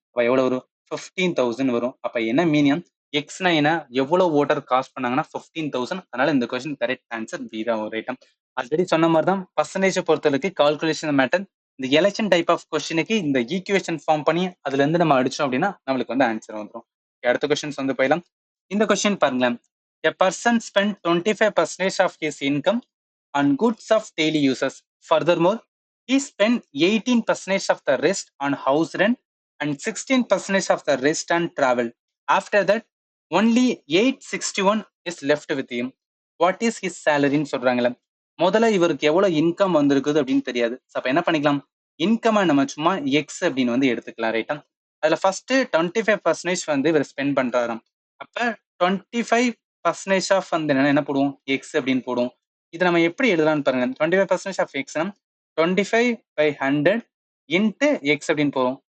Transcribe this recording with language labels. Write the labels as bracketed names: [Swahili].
[Tamil] அப்ப எவ்வளவு வரும் 15,000 வரும். அப்ப என்ன மீனியம், எக்ஸ்னா என்ன எவ்வளவு ஓட்டர் காஸ்ட் பண்ணாங்கன்னா 15,000. அதனால இந்த கொஸ்டின் கரெக்ட் ஆன்சர் பி தான் ஒரு ஐட்டம். ஆல்ரெடி சொன்ன மாதிரி தான் பர்சன்டேஜ் பொறுத்தவரைக்கும் கால்குலேஷன் மேட்டர் இந்த எலெக்ஷன் டைப் ஆஃப் கொஸ்டினுக்கு இந்த ஈக்குவேஷன் ஃபார்ம் பண்ணி அதுல இருந்து நம்ம அடிச்சோம் அப்படின்னா நம்மளுக்கு வந்து ஆன்சர் வந்துடும். அடுத்த கொஸ்டின்ஸ் வந்து போயிடலாம். இந்த கொஸ்டின் பாருங்களேன். [English] A person spent 25% of his income on goods of daily uses. Furthermore, he spent 18% of the rest on house rent and 16% of the rest on travel. After that, only 861 is left with him. What is his salary [Tamil] ன்னு சொல்றாங்களே. முதல்ல இவருக்கு எவ்வளவு income வந்திருக்குது அப்படின்னு தெரியாது. அப்ப என்ன பண்ணிக்கலாம், இன்கம் நம்ம சும்மா எக்ஸ் அப்படின்னு வந்து எடுத்துக்கலாம். ரைட்டா, அதுல ஃபர்ஸ்ட் 25% வந்து இவர் ஸ்பெண்ட் பண்றாராம். அப்ப 25% ஆஃப் வந்து என்ன போடுவோம், எக்ஸ் அப்படின்னு போடுவோம். இது நம்ம எப்படி எழுதலாம்னு பாருங்க. 25% ஆஃப் எக்ஸ் 25/100 இன்ட்டு எக்ஸ் அப்படின்னு போவோம்.